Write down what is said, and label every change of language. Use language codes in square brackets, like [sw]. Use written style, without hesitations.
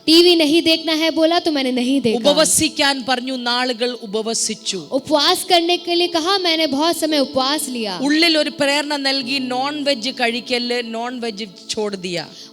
[hi] TV नहीं देखना है बोला तो मैंने नहीं देखा. [ml] ഉപവസിക്കാൻ പറഞ്ഞു, നാളുകൾ ഉപവസിച്ചു. [hi] उपवास करने के लिए कहा, मैंने बहुत समय उपवास लिया. [ml] ഉള്ളിൽ ഒരു പ്രേരണ നൽകി, നോൺ വെജ് കഴിക്കല്, നോൺ വെജ് [hi] छोड़ दिया.